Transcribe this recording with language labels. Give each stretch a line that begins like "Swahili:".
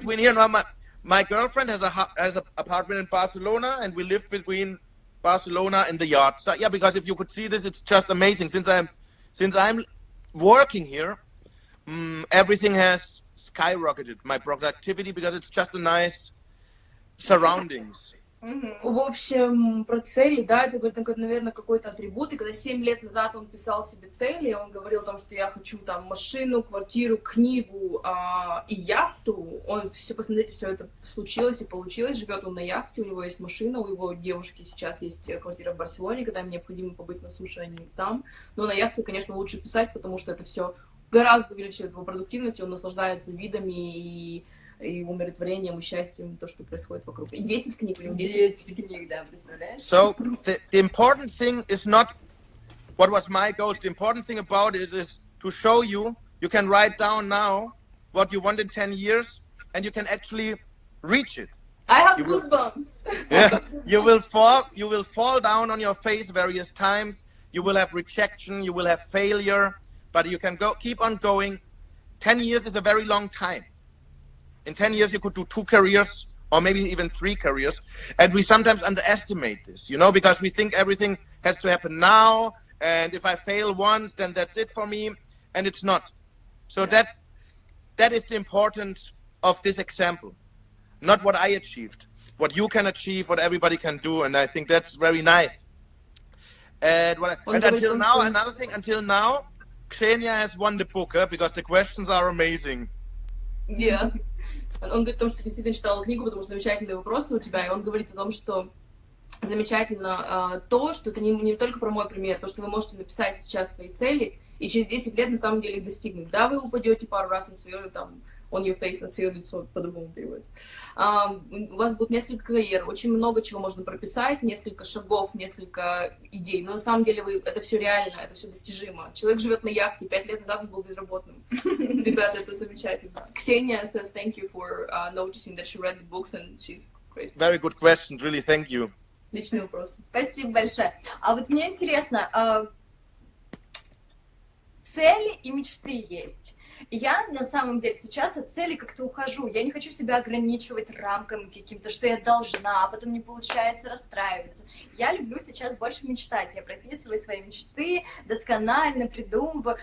English: Between here, no, my girlfriend has an apartment in Barcelona, and we live between Barcelona and the yacht. So yeah, because if you could see this, it's just amazing. Since I'm working here, everything has skyrocketed, my productivity, because it's just a nice surroundings.
Russian: В общем, про цели, да, это, наверное, какой-то атрибут. И когда 7 лет назад он писал себе цели, он говорил о том, что я хочу там машину, квартиру, книгу и яхту. Он посмотрите, все это случилось и получилось. Живет он на яхте, у него есть машина, у его девушки сейчас есть квартира в Барселоне, когда им необходимо побыть на суше, они там. Но на яхте, конечно, лучше писать, потому что это все гораздо увеличивает его продуктивность, он наслаждается видами и умиротворением, и счастьем, то, что происходит вокруг. 10 книг у него. 10 книг, да, представляешь?
English: So the important thing is not what was my goals. The important thing about it is to show you can write down now what you want in 10 years, and you can actually reach it. I have goosebumps. Yeah, you will fall down on your face various times. You will have rejection, you will have failure, but you can keep on going. 10 years is a very long time. In 10 years, you could do 2 careers or maybe even 3 careers. And we sometimes underestimate this, because we think everything has to happen now. And if I fail once, then that's it for me. And it's not. So that is the importance of this example. Not what I achieved, what you can achieve, what everybody can do. And I think that's very nice. And until now, Xenia has won the book, because the questions are amazing. Yeah.
Russian: Он говорит о том, что действительно читал книгу, потому что замечательные вопросы у тебя, и он говорит о том, что замечательно то, что это не только про мой пример, то, что вы можете написать сейчас свои цели, и через 10 лет на самом деле их достигнуть. Да, вы упадете пару раз на свое,
English: on your face,
Russian: на свое лицо, по-другому переводится. У вас будет несколько карьер, очень много чего можно прописать, несколько шагов, несколько идей, но на самом деле это все реально, это все достижимо. Человек живет на яхте, 5 лет назад он был безработным. Ребята, это замечательно.
English: Ксения says thank you for noticing that she read the books and she's great. Very good question, really, thank you.
Russian: Отличный вопрос. Спасибо большое. А вот мне интересно, цели и мечты есть. И я на самом деле сейчас от цели как-то ухожу. Я не хочу себя ограничивать рамками каким-то, что я должна, а потом не получается расстраиваться. Я люблю сейчас больше мечтать. Я прописываю свои мечты, досконально придумываю.